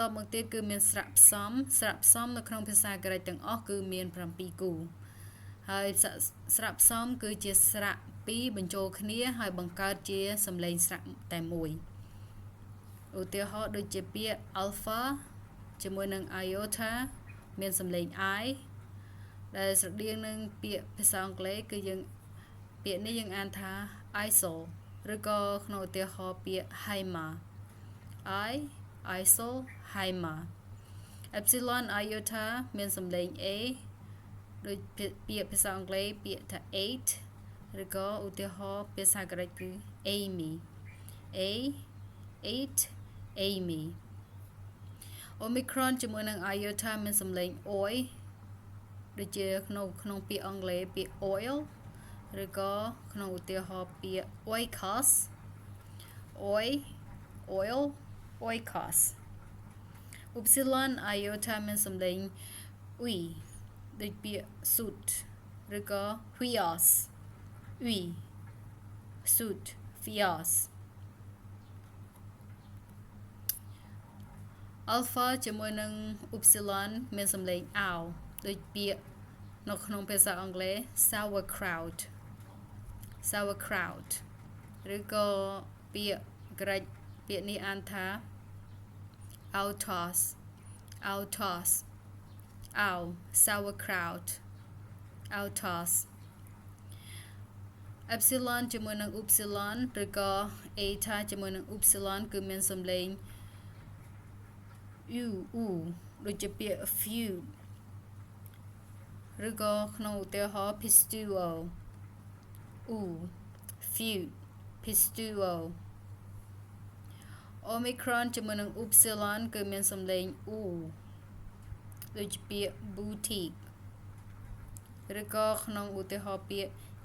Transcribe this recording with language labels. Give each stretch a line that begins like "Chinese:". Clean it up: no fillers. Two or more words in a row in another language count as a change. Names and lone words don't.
Khmer: មកទៀតគឺមានស្រៈផ្សំនៅក្នុងភាសាក្រិកទាំងអស់គឺមាន7គូហើយស្រៈផ្សំគឺជាស្រៈ2បញ្ចូលគ្នាហើយបង្កើតជាសំឡេងស្រៈតែមួយឧទាហរណ៍ដូចជាពាក្យ alpha ជាមួយនឹង iota មានសំឡេង i ដែលស្រដៀងនឹងពាក្យភាសាអង់គ្លេសគឺយើងពាក្យនេះយើងអានថា isol ឬក៏ក្នុងឧទាហរណ៍ពាក្យ hyma
Greek: ισολ αίμα έψιλον ιώτα
Khmer: មានសំឡេង a ដូចពាក្យភាសាអង់គ្លេសពាក្យថា 8 ឬក៏ឧទាហរណ៍ភាសាក្រិកគឺ
Greek: είμι είμι όμικρον
Khmer: ជាមួយនឹង iota មានសំឡេង oi ដូចជាក្នុងពាក្យអង់គ្លេសពាក្យ oil ឬក៏ក្នុងឧទាហរណ៍ពាក្យ oikos
Greek: οίκος ύψιλον ιώτα
Khmer: មានសំឡេង ui ដូចពាក្យ suit ឬក៏
Greek: υιός υι
Khmer: suit fios alpha ជាមួយនឹង upsilon មានសំឡេង ow ដូចពាក្យនៅក្នុងភាសាអង់គ្លេស sauerkraut ឬក៏ពាក្យក្រិកពាក្យនេះអានថា autos sauerkraut
Greek: αυτός έψιλον
Khmer: ជាមួយនឹង upsilon ឬក៏ eta ជាមួយនឹង upsilon គឺមានសំឡេង u ដូចជាពាក្យ few ឬក៏ក្នុងឧទាហរណ៍
Greek: πιστεύω πιστεύω όμικρον
Khmer: ជាមួយនឹង upsilon គឺមានសំឡេង u ដូចជាពាក្យ boutique ឬក៏ក្នុងឧទាហរណ៍ពាក្យ